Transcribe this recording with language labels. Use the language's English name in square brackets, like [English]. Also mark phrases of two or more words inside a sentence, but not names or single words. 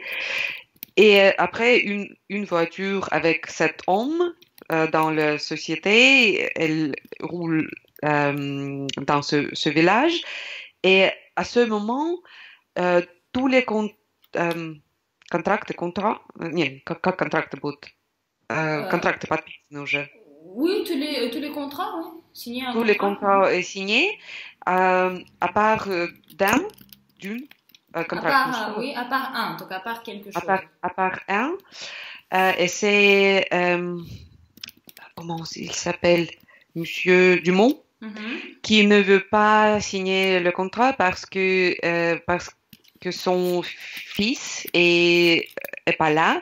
[French] Et après, une voiture avec 7 hommes dans la société, elle roule dans ce village. Et à ce moment, tous les contrats, [Russian] не, как контракты будут? Contracты подписаны уже. [French] Oui, tous les contrats, oui. Signer un Tous contrat. les contrats sont signés, à part d'une. Oui, à part un, donc à part quelque chose. À part un. Et c'est, comment il s'appelle, Monsieur Dumont, qui ne veut pas signer le contrat parce que son fils est pas là.